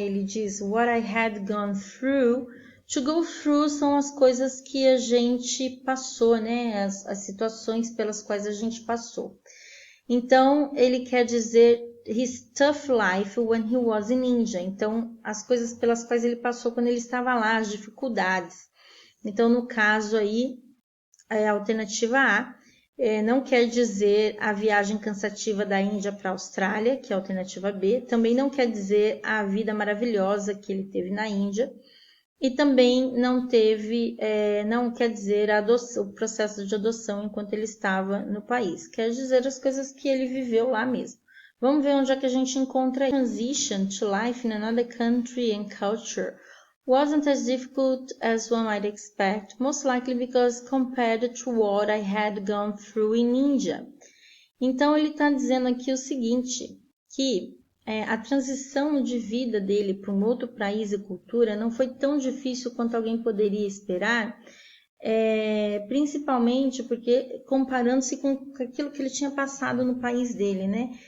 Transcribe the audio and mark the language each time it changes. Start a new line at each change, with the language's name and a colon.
Portuguese: Ele diz
English: what I had gone through. To go through
Portuguese: são as coisas que a gente passou, né? As situações pelas quais a gente passou. Então, ele quer dizer
English: his tough life when he was in India.
Portuguese: Então, as coisas pelas quais ele passou quando ele estava lá, as dificuldades. Então, no caso aí, a alternativa A não quer dizer a viagem cansativa da Índia para a Austrália, que é a alternativa B. Também não quer dizer a vida maravilhosa que ele teve na Índia. E também não quer dizer o processo de adoção enquanto ele estava no país. Quer dizer as coisas que ele viveu lá mesmo. Vamos ver onde é que a gente encontra aí.
English: Transition to life in another country and culture wasn't as difficult as one might expect, most likely because compared to what I had gone through in India.
Portuguese: Então, ele está dizendo aqui o seguinte, que a transição de vida dele para um outro país e cultura não foi tão difícil quanto alguém poderia esperar, principalmente porque comparando-se com aquilo que ele tinha passado no país dele, né?